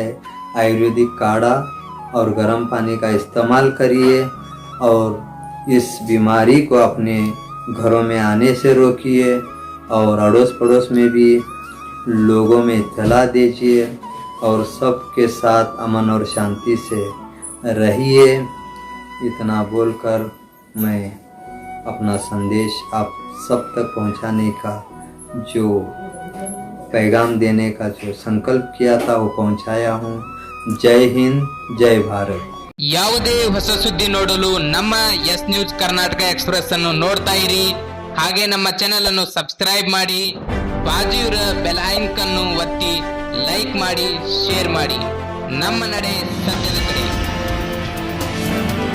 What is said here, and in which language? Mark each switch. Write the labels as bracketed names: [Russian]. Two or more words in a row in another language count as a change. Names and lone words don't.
[Hindi] आयुर्वेदिक काढ़ा और गर्म पानी का इस्तेमाल करिए और इस बीमारी को अपने घरों में आने से रोकिए और अड़ोस पड़ोस में भी लोगों में इत्तला दीजिए और सबके साथ अमन और शांति से रहिए। इतना बोलकर मैं अपना संदेश आप सब तक पहुंचाने का जो पैगाम देने का जो संकल्प किया था वो पहुंचाया हूँ। जय हिंद, जय भारत। [Kannada] ಯಾವುದೇ ಹೊಸ ಸುದ್ದಿ ನೋಡಲು ನಮ್ಮ ಎಸ್ ನ್ಯೂಸ್ ಕರ್ನಾಟಕ ಎಕ್ಸ್ಪ್ರೆಸ್ ಅನ್ನು ನೋಡ್ತಾ ಇರಿ. ಹಾಗೆ ನಮ್ಮ ಚಾನೆಲ್ ಅನ್ನು ಸಬ್ಸ್ಕ್ರೈಬ್ ಮಾಡಿ, ಬಾಜು [English] bell icon [Kannada] ಅನ್ನು ಒತ್ತಿ ಲೈಕ್ ಮಾಡಿ, ಶೇರ್ ಮಾಡಿ. ನಮ್ಮ ನಡೆ ಸತ್ಯದ ಕಡೆ.